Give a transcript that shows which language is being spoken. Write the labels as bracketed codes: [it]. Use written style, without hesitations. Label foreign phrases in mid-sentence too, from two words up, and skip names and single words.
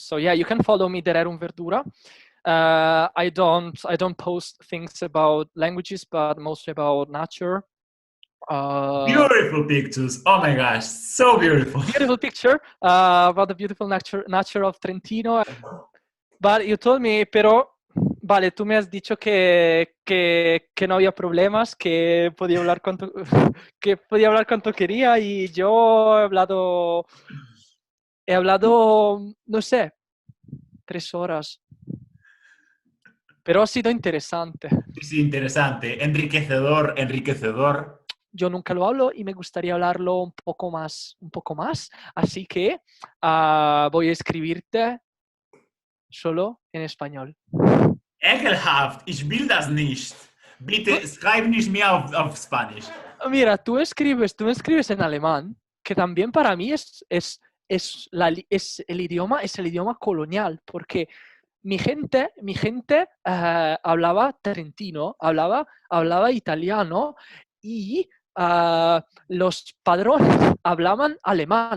[en] So yeah, you can follow me Dererum Verdura. I don't post things about languages, but mostly about nature. Beautiful pictures. Oh my gosh, so beautiful. Beautiful picture about the beautiful nature of Trentino. But you told me, [es] pero vale, tú me has dicho que no había problemas, que podía hablar cuanto que podía hablar cuanto quería, y yo he hablado, no sé, 3 horas. Pero ha sido interesante. Sí, interesante. Enriquecedor, enriquecedor. Yo nunca lo hablo y me gustaría hablarlo un poco más. Así que voy a escribirte solo en español. [de] Ekelhaft, ich will das nicht. Bitte schreib nicht mehr auf Spanish. [es] Mira, tú me escribes en alemán, que también para mí es el idioma colonial, porque mi gente hablaba trentino, hablaba italiano, y los padrones hablaban alemán.